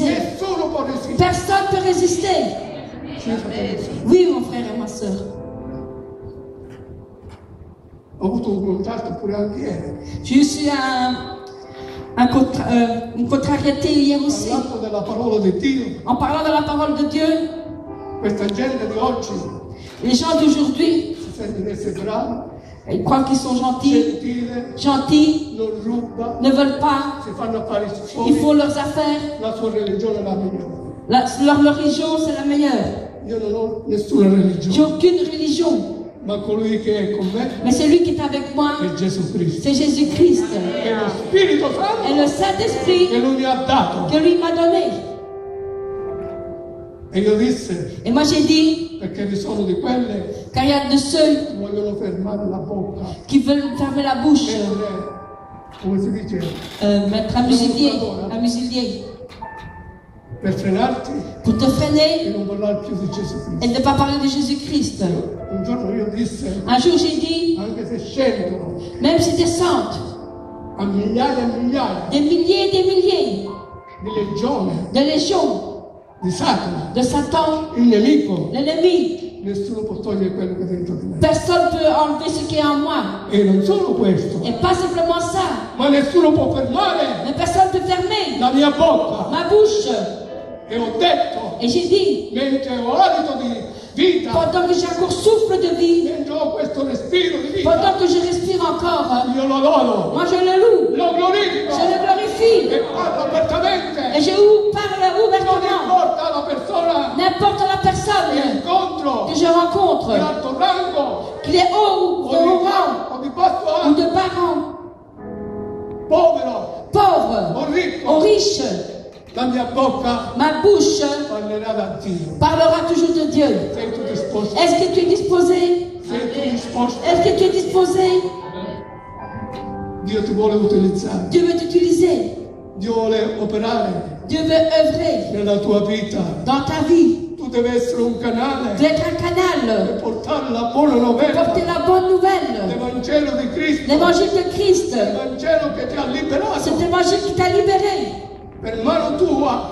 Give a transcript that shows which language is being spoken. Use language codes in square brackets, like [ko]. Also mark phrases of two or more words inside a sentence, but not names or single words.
[it] Nessuno può resistere. [fr] Personne ne peut résister. [it] Sì, fratelli e sorelle. [fr] Oui, mon frère et ma soeur. [it] Ho avuto un contatto pure anche ieri, [fr] J'ai eu une contrariété hier aussi. [it] parlando della parola di Dio. [fr] En parlant de la parole de Dieu, [it] Questa gente di oggi [fr] les gens d'aujourd'hui, [it] si sente di essere bravi, [fr] ils croient qu'ils sont gentils, [it] gentili, non ruba, [fr] ne veulent pas, [it] si fanno affari [fr] ils font [it] suoi, [fr] leurs affaires. [it] la sua religione è la migliore. [fr] Leur religion, c'est la meilleure. [it] Io non ho nessuna [fr] J'ai [it] religione, [fr] aucune religion. [it] ma colui che è con me [fr] Mais celui qui est avec moi, [it] è Gesù Cristo. [fr] c'est Jésus-Christ. [it] È lo Spirito [fr] Et [it] Santo [fr] le Saint-Esprit [it] che lui mi ha dato. [fr] que lui m'a donné. [it] E io disse, [fr] Et moi j'ai dit, [it] perché vi sono di quelle [fr] car il y a de ceux [it] che vogliono fermare la bocca, [fr] qui veulent fermer la bouche, [it] come si dice, [fr] mettre un musilier, [it] per frenarti [fr] pour te [it] e [fr] freiner [it] non parlare più di Gesù Cristo. [fr] et de ne pas parler de Jésus-Christ. [it] Un giorno io disse, [fr] Un jour j'ai dit, [it] anche se scendono [fr] même s'ils descendent, [it] a migliaia e migliaia [fr] des milliers et des milliers [it] di legioni [fr] de légions [it] di Satana, [fr] de Satan, [it] il nemico, [fr] l'ennemi, [it] nessuno può togliere quello che è dentro di me. [fr] personne ne peut enlever ce qui est en moi. [it] E non solo questo, [fr] Et pas simplement ça, [it] ma nessuno può fermare [fr] mais personne ne peut fermer [it] la mia bocca. [fr] ma bouche. [it] E ho detto, [fr] Et j'ai dit, [it] mentre ho alito di vita, [fr] pendant que j'ai encore souffle de vie, [it] mentre ho questo respiro di vita, [fr] pendant que je respire encore, [it] io lo adoro, [fr] moi je le loue, [it] lo glorifico [fr] je le glorifie. [it] e parlo apertamente. [fr] Et je parle [it] Non [fr] ouvertement. [it] importa la persona [fr] N'importe la [it] che [fr] personne [it] incontro [fr] que je rencontre, [it] di alto rango [fr] qu'il est haut ou de haut rang, [it] o di basso [fr] ou [it] rango, [fr] de bas rang, [it] povero [fr] pauvre [it] o [fr] ou [it] ricco, [fr] riche, [it] la mia bocca [fr] ma bouche [it] parlerà da Dio. [fr] parlera toujours de Dieu. [it] Sei tu disposto? [fr] Est-ce que tu es disposé? [it] Sei tu disposto? [fr] Est-ce que tu es disposé? [it] Dio ti vuole utilizzare, [fr] Dieu veut t'utiliser. [it] Dio vuole operare [fr] Dieu veut œuvrer [it] nella tua vita. [fr] dans ta vie. [it] Tu devi essere un canale [fr] Tu dois être un canal [it] per portare la buona [fr] pour [it] novella, [fr] porter la bonne nouvelle. [it] l'Evangelo di Cristo, [fr] L'évangile de Christ. [it] l'Evangelo che ti ha liberato. [fr] Cet évangile qui t'a libéré. [it] Per mano tua